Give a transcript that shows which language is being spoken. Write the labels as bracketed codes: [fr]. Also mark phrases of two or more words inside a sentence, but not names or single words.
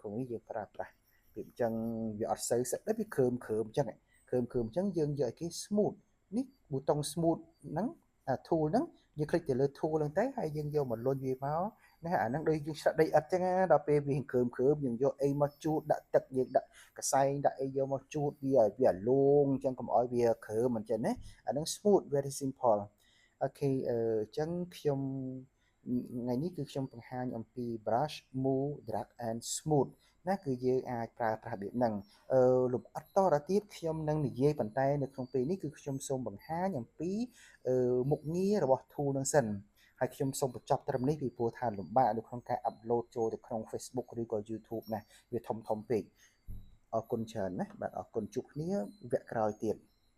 [km] ក្នុងនេះយើងប្រើប្រាស់ពីអញ្ចឹងវាអត់សូវសិតដែរវាគ្រើមអញ្ចឹងអញ្ចឹងយើងយកឲ្យគេ smooth នេះប៊ូតុង smooth ហ្នឹងtool ហ្នឹងយើង click ទៅលើ tool ហ្នឹងទៅហើយយើងយកមកលុញវាមកណាអាហ្នឹងដូចយើងឆ្លាក់ដីឥដ្ឋអញ្ចឹងណាដល់ពេលវាគ្រើមយើងយកអីមកជូតដាក់ទឹកយើងដាក់កសែងដាក់អីយកមកជូតវាឲ្យវាលងអញ្ចឹងកុំឲ្យវាគ្រើមអញ្ចឹងណាអាហ្នឹង [en] smooth very simple [km] អូខេអញ្ចឹងខ្ញុំថ្ងៃនេះគឺខ្ញុំបង្ហាញអំពី [en] brush move drag and smooth [km] ណាគឺយើងអាចប្រើប្រាស់របៀបហ្នឹងលំអិតតទៅទៀតខ្ញុំនឹងនិយាយប៉ុន្តែនៅក្នុងពេលនេះគឺខ្ញុំសូមបង្ហាញអំពីមុខងាររបស់ tool ហ្នឹងសិនហើយខ្ញុំសូមបញ្ចប់ត្រឹមនេះពីព្រោះថាលំបាកនៅក្នុងការ upload ចូលទៅក្នុង Facebook ឬក៏ YouTube ណាវាធំពេកអរគុណច្រើនណាបាទអរគុណជួបគ្នាវគ្គក្រោយទៀត